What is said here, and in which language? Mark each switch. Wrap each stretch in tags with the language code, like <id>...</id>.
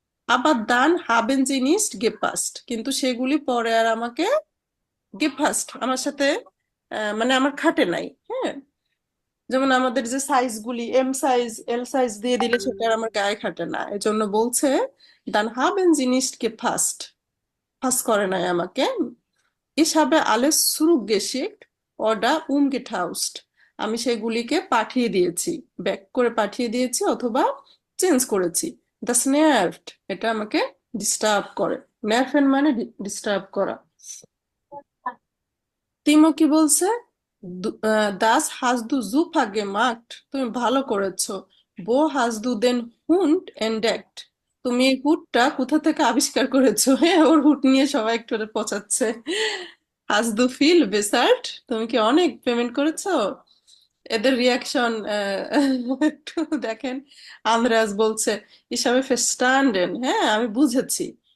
<bn>আবার দান হাবেন জিনিস গেপাস্ট, কিন্তু সেগুলি পরে আর আমাকে গেপাস্ট আমার সাথে মানে আমার খাটে নাই। হ্যাঁ, যেমন আমাদের যে সাইজ গুলি এম সাইজ এল সাইজ দিয়ে দিলে সেটা আর আমার গায়ে খাটে না, এজন্য বলছে দান হাবেন জিনিস গেপাস্ট, পাস করে নাই আমাকে।</bn> <de>Ich habe alles zurückgeschickt oder umgetauscht।</de> <bn>আমি সেগুলিকে পাঠিয়ে দিয়েছি, ব্যাক করে পাঠিয়ে দিয়েছি অথবা চেঞ্জ করেছি।</bn> <de>Das nervt,</de> <bn>এটা আমাকে ডিস্টার্ব করে। নার্ভেন মানে ডিস্টার্ব করা। তিমো কি বলছে?</bn> <de>Das hast du super gemacht,</de> <bn>তুমি ভালো করেছো।</bn> <de>Wo hast du den Hund entdeckt?</de> <bn>তুমি এই হুডটা কোথা থেকে আবিষ্কার করেছো? হ্যাঁ, ওর হুড নিয়ে সবাই একটু ওরে পচাচ্ছে।</bn> <de>Hast du viel bezahlt?</de> <bn>তুমি কি অনেক পেমেন্ট করেছো? এদের রিয়াকশন একটু দেখেন। আন্দ্রেয়াস বলছে</bn> <de>ich habe verstanden,</de> <bn>হ্যাঁ আমি বুঝেছি।</bn>